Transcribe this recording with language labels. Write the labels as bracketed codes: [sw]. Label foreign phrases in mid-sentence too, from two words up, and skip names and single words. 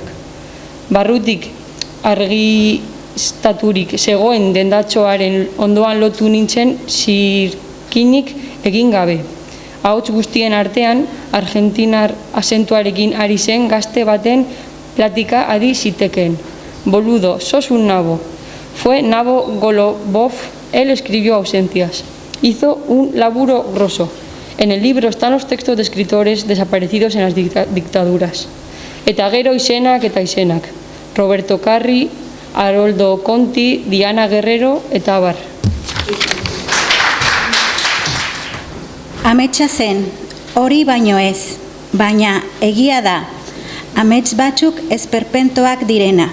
[eu] Barrutik argiztaturik zegoen dendatxoaren ondoan lotu nintzen zirkinik egin gabe. Ahots guztien artean, argentinar azentuarekin ari zen gazte baten platika adi zitekeen. [es] Boludo, sos un nabo. Fue Nabo Golobov, él escribió Ausencias. Hizo un laburo grosso. En el libro están los textos de escritores desaparecidos en las dictaduras. [eu] Eta gero izenak eta izenak. Roberto Carri, Haroldo Conti, Diana Guerrero eta abar. Ametsa zen, hori baino ez, baina egia da, amets batzuk esperpentoak direna.